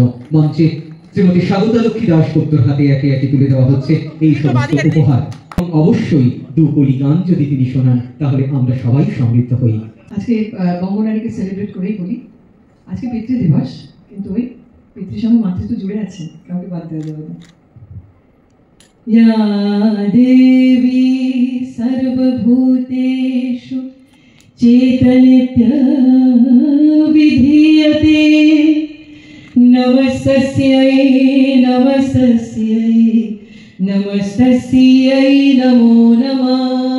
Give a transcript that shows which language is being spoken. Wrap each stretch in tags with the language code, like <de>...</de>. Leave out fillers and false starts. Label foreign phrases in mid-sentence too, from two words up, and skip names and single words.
<bn>মঞ্চে শ্রীমতী স্বাগতা লক্ষ্মী দাশগুপ্তর হাতে একে একে তুলে দেওয়া হচ্ছে এই সমস্ত উপহার। এবং অবশ্যই 2 কলি গান যদি তিনি শোনান তাহলে আমরা সবাই সমৃদ্ধ হই। আজকে বঙ্গনারীকে সেলিব্রেট করেই বলি, আজকে পিতৃ দিবস, কিন্তু ওই পিতৃর সঙ্গে মাতৃত্ব জুড়ে আছে, কাউকে বাদ দেওয়া যাবে না।</bn> <sa>या देवी सर्वभूतेषु चेतनित्यविधीयते, नमस्तस्यै नमस्तस्यै नमस्तस्यै नमो नमः।</sa>